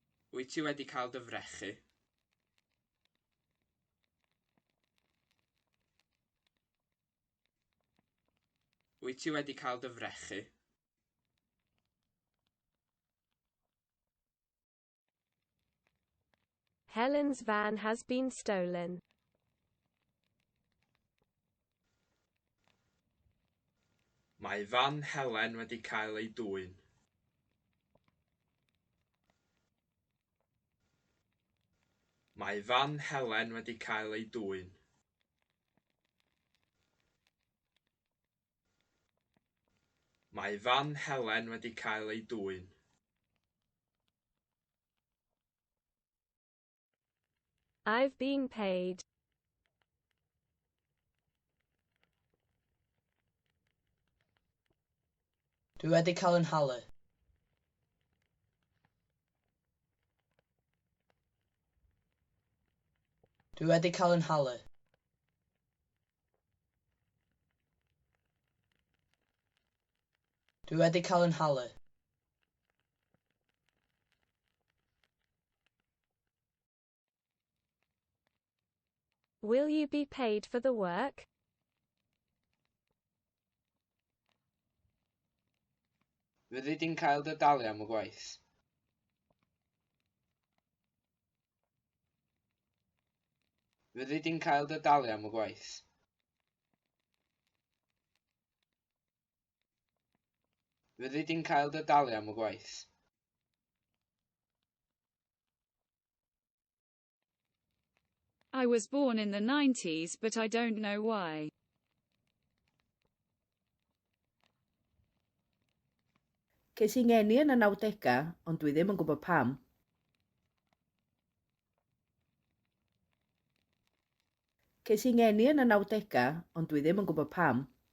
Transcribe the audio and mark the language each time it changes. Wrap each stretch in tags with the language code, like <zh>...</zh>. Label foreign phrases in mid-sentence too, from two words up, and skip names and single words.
<cy>Wyt ti wedi cael dy frechu? Wyt ti wedi cael dy frechu?</cy> <en>Helen's van has been stolen.</en> <cy>Mae fan Helen wedi cael ei dwyn. Mae fan Helen wedi cael ei dwyn. Mae fan Helen wedi cael ei dwyn.</cy> <en>I've been paid.</en> <cy>Dwi wedi cael yn halu. Dwi wedi cael yn halu. Dwi wedi cael yn halu.</cy> <en>Will you be paid for the work?</en> <cy>Fyddi di'n cael dy dalu am y gwaith? Fyddi di'n cael dy dalu am y gwaith? Fyddi di'n cael dy dalu am y gwaith?</cy> <en>I was born in the 90s, but I don't know why.</en> <cy>Ces i ngeni yn y 90au, ond dwi ddim yn gwybod pam. Ces i ngeni yn y 90au, ond dwi ddim yn gwybod pam.</cy>